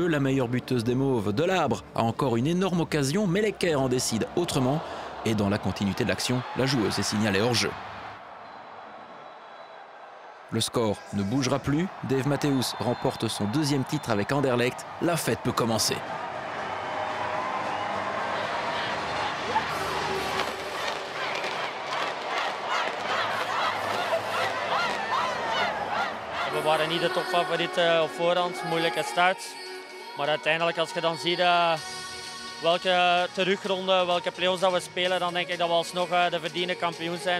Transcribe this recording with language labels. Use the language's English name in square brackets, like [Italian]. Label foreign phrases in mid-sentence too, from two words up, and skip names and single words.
[French] La meilleure buteuse des Mauves, Delabre, a encore une énorme occasion, mais Lecker en décide autrement. Et dans la continuité de l'action, la joueuse est signalée hors jeu. Le score ne bougera plus. Dave Matthews remporte son 2e titre avec Anderlecht. La fête peut commencer. [Dutch] We waren niet de topfavoriet op voorhand, moeilijke start. Maar uiteindelijk als je dan ziet welke terugronde, welke play-offs dat we spelen, dan denk ik dat we alsnog de verdiende kampioen zijn.